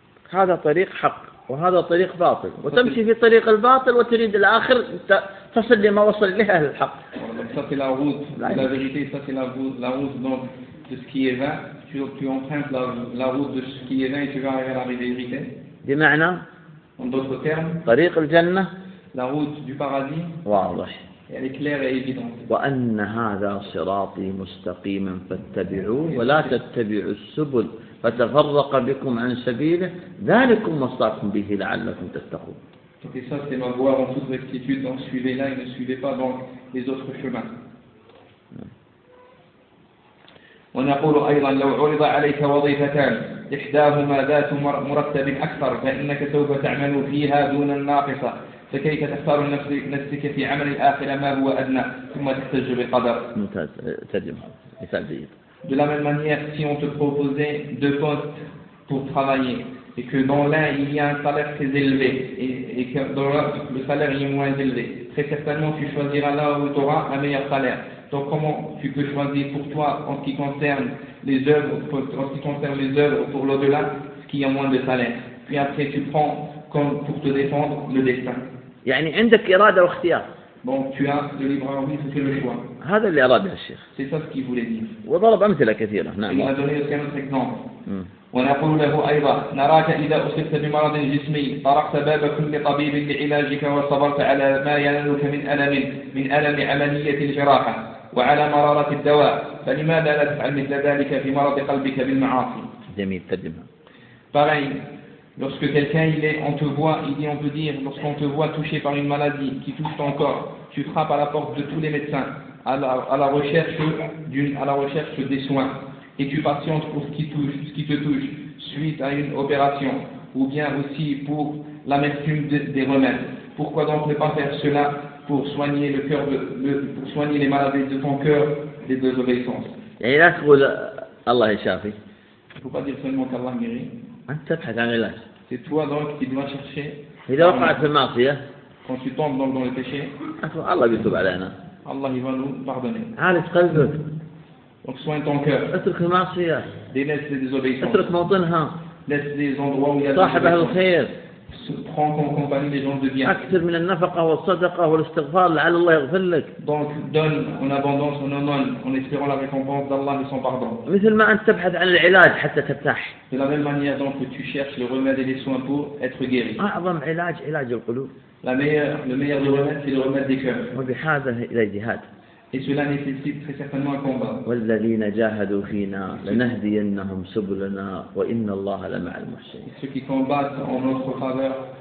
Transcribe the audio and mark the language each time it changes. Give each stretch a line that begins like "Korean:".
Arabic: هذا طريق حق وهذا طريق باطل وتمشي في طريق الباطل وتريد الآخر تصل لما وصل له أهل الحق.
French: تصل la route la vérité تصل la route donc de ce qui est vain tu empruntes la route de ce qui est vain et tu vas arriver à la vérité.
Arabic: بمعنى.
French: En d'autres termes.
Arabic: طريق الجنة.
French: La route du paradis.
Arabic: واضح.
French: Elle est claire et évidente.
Arabic: وأن هذا صراطي مستقيما فاتبعوه ولا تتبعوا السبل. فتفرق بكم عن سبيله ذلكم وصاكم به لعلكم تتقون.
French: Et ça c'est ma voie en toute rectitude, donc suivez-la et ne suivez pas donc les autres chemins.
Arabic: ونقول أيضا لو عرض عليك وظيفتان إحداهما ذات مرتب أكثر فإنك سوف تعمل فيها دون الناقصة فكيف تختار نفسك في عمل الآخرة ما هو أدنى ثم تحتج بقدر. ممتاز ترجمة مثال جيد.
French: De la même manière, si on te proposait deux postes pour travailler et que dans l'un il y a un salaire très élevé et que dans l'autre le salaire est moins élevé, très certainement tu choisiras là où tu auras un meilleur salaire. Donc comment tu peux choisir pour toi en ce qui concerne les œuvres, en ce qui concerne les œuvres pour l'au-delà, ce qui a moins de salaire. Puis après tu prends comme pour te défendre le destin.
Arabic: يعني عندك إرادة واختيار.
French: Donc tu as le libre arbitre, c'est le choix. C'est ça ce qu'il voulait dire.
Arabic: وضرب أمثلة كثيرة. نعم.
French: Il a donné aussi un autre exemple.
Arabic: ونقول له أيضا نراك إذا أصبت بمرض جسمي طرقت باب كل طبيب لعلاجك وصبرت على ما ينالك من ألم عملية الجراحة وعلى مرارة الدواء فلماذا لا تفعل مثل ذلك في مرض قلبك بالمعاصي. جميل تدمها.
French: Pareil. Lorsque quelqu'un il est, on te voit, il dit, on peut dire, lorsqu'on te voit touché par une maladie qui touche ton corps, tu frappes à la porte de tous les médecins à la recherche des soins, et tu patientes pour ce qui te touche suite à une opération, ou bien aussi pour l'amertume des remèdes. Pourquoi donc ne pas faire cela pour soigner le cœur pour soigner les maladies de ton cœur des désobéissances. Et là, pour Allah est chafi. Il ne faut pas dire seulement qu'Allah guérit.
Arabic: أنت تبحث عن العلاج.
French: C'est toi donc qui dois chercher.
Arabic: إذا وقعت في المعصية.
French: Quand tu tombes donc dans le péché.
Arabic: الله يتوب علينا. الله يبان
French: nous pardonner.
Arabic: عالج قلبك.
French: Donc soigne ton cœur.
Arabic: اترك المعصية.
French: Délaisse les désobéissances.
Arabic: اترك موطنها.
French: Laisse les endroits où il y a
Arabic: des صاحب أهل الخير.
French: Prends comme compagnie les gens de bien.
Arabic: أكثر من النفقة والصدقة والاستغفار لعل الله يغفر لك.
French: Donc donne en abondance, en amont, en espérant la récompense d'Allah et son pardon.
Arabic: مثل ما أنت تبحث عن العلاج حتى ترتاح.
French: De la même manière donc que tu cherches le remède et les soins pour être guéri.
Arabic: أعظم علاج علاج القلوب.
French: Le meilleur des remèdes c'est le remède des cœurs.
Arabic: وبحاجة إلى جهاد.
French: Et cela nécessite très certainement un combat.
Arabic: والذين جاهدوا فينا لنهدينهم سبلنا وإن الله لمع المحسنين.
French: Ceux qui combattent en notre faveur,